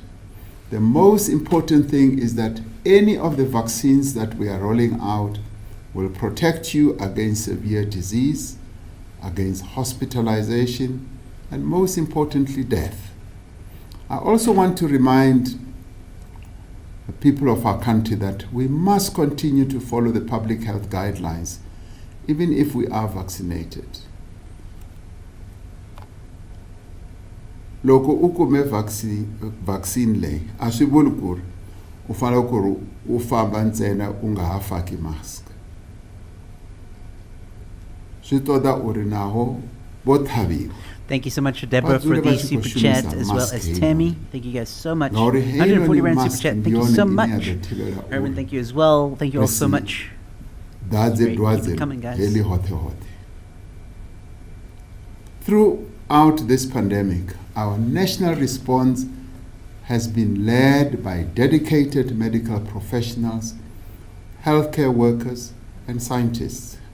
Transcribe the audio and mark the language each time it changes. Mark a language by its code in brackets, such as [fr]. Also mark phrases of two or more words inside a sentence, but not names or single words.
[en] The most important thing is that any of the vaccines that we are rolling out will protect you against severe disease, against hospitalization, and most importantly, death. I also want to remind the people of our country that we must continue to follow the public health guidelines, even if we are vaccinated. [ts] Loko u kume vaccine leyi a swi vuli ku ri u fanele ku ri u famba ntsena u nga ha faki mask. Swi toda u ri naho vo tlhaviwa. [en] Thank you so much, Deborah, for the super chat, as well as Tammy. Thank you guys so much. 140 Rand super chat. Thank you so much. Herman, thank you as well. Thank you all so much. That's Great. it, Keep was it it. coming, guys. Really hot. Throughout this pandemic, our national response has been led by dedicated medical professionals, healthcare workers, and scientists.